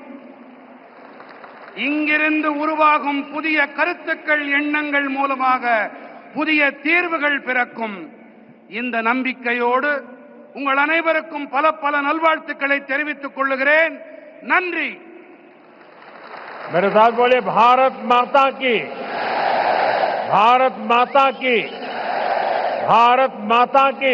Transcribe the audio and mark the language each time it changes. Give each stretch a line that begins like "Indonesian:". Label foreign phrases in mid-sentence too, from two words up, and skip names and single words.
Tamil: இங்கிருந்து உருவாகும் புதிய கருத்துக்கள், எண்ணங்கள் மூலமாக புதிய தீர்வுகள் பிறக்கும். இந்த நம்பிக்கையோடு உங்கள் அனைவருக்கும் பல பல நல்வாழ்த்துக்களை தெரிவித்துக் கொள்கிறேன். நன்றி.
Hindi: मेरे साथ बोले भारत माता की, भारत माता की, भारत माता की.